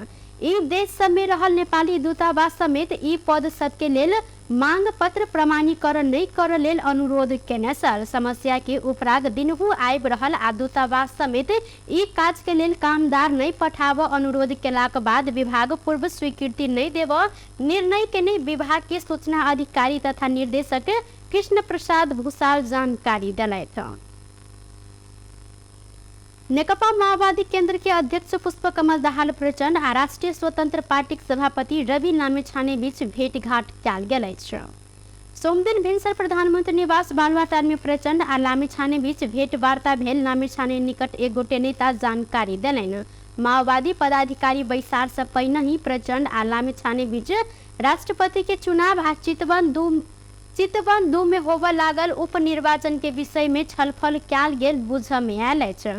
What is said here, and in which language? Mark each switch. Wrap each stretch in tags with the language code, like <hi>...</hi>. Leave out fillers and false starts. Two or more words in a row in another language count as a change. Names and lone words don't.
<mai>ई देश सब में रहल नेपाली दूतावास समेत ई पद सब के लेल मांग पत्र प्रमाणीकरण नहीं कर लेल अनुरोध केने छल। समस्या के उपराग दिनहु आबि रहल आ दूतावास समेत ई काज के लेल कामदार नहीं पठाव अनुरोध केलाक बाद विभाग पूर्व स्वीकृति नहीं देव निर्णय केने विभाग के सूचना अधिकारी तथा निर्देशक कृष्ण प्रसाद भूषाल जानकारी दिलैथ। नेकपा माओवादी केंद्र के अध्यक्ष पुष्पकमल दाहाल प्रचंड आ राष्ट्रीय स्वतंत्र पार्टी के सभापति रवि लामिछाने बीच भेंटघाट कयल गेल अछि। सोमदिन भिनसर प्रधानमंत्री निवास बालुवाटार में प्रचंड आ लामिछाने बीच भेंट वार्ता भेल। लामिछाने निकट एक गोटे नेता जानकारी देलनि। माओवादी पदाधिकारी बैसार से पहिने ही प्रचंड आ लामिछाने बीच राष्ट्रपति के चुनाव आ चितवन 2 में होबय लागल उपनिर्वाचन के विषय में छलफल कयल गेल बुझ में आयल अछि।</mai>